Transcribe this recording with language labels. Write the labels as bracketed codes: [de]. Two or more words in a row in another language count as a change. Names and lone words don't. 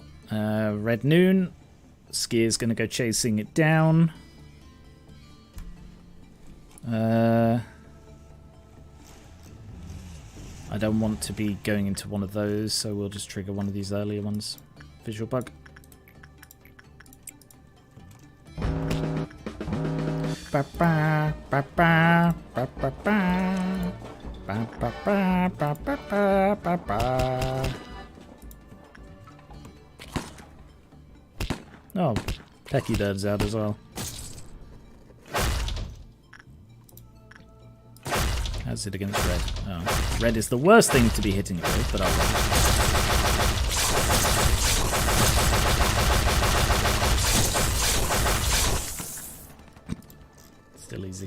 [en] Red Noon. Skier's going to go chasing it down. I don't want to be going into one of those, so we'll just trigger one of these earlier ones. Visual bug. Ba ba ba ba ba ba ba ba ba ba ba ba ba ba. Oh, Pecky Bird's out as well. How's it against red? Oh, red is the worst thing to be hitting it with, but I'll still easy.